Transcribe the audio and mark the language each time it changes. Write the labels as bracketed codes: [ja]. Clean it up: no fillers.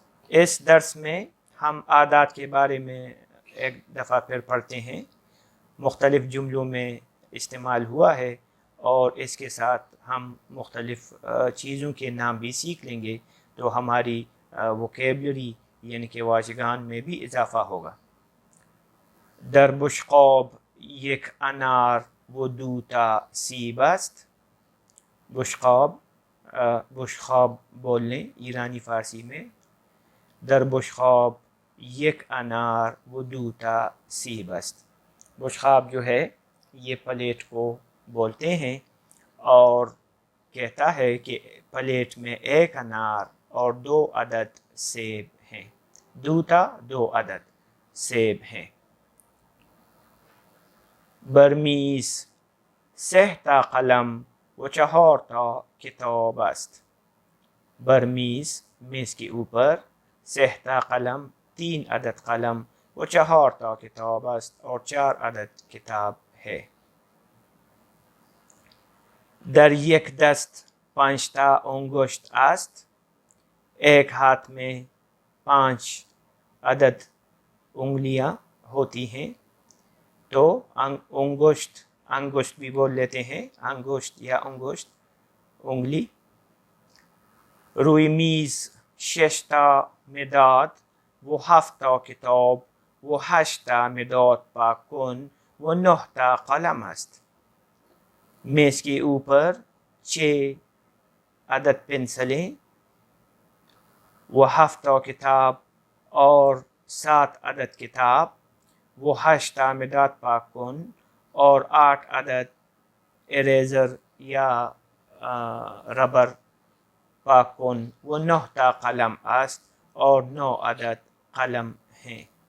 [ur] اس درس میں ہم عادات کے بارے میں ایک دفعہ پھر پڑھتے ہیں. مختلف جملوں میں استعمال ہوا ہے اور اس کے ساتھ ہم مختلف چیزوں کے نام بھی سیکھ لیں گے، تو ہماری ووکیبلری یعنی کہ واژگان میں بھی اضافہ ہوگا. [fa] در بشقاب یک انار و دوتا سیب است. [ur] بشقاب بشخاب بول لیں ایرانی فارسی میں. [fa] در بشخاب یک انار و دوتا سیب است. [ur] بشخاب جو ہے یہ پلیٹ کو بولتے ہیں اور کہتا ہے کہ پلیٹ میں ایک انار اور 2 عدد سیب ہیں. دوتا 2 عدد سیب ہیں. [fa] برمیز 3 تا قلم و 4 تا کتاب است. [ur] برمیز میز کے اوپر [fa] 3 تا قلم [ur] 3 عدد قلم [fa] و 4 تا کتاب است [ur] اور 4 عدد کتاب ہے. [fa] در یک دست 5 تا انگشت است. [ur] ایک ہاتھ میں 5 عدد انگلیاں ہوتی ہیں. تو انگشت بھی بول لیتے ہیں، انگشت یا انگشت انگلی. [fa] روی میز 6 تا مداد و 7 تا کتاب و 8 تا مداد پاک کن و 9 تا قلم است. [ur] میز کے اوپر 6 عدد پنسلیں [fa] و 7 تا کتاب [ur] اور 7 عدد کتاب، وہ [fa] 8 تا مداد پاک کن [ur] اور 8 عدد اریزر یا ربر پاک کن [fa] و 9 تا قلم است [ur] اور 9 عدد قلم ہیں.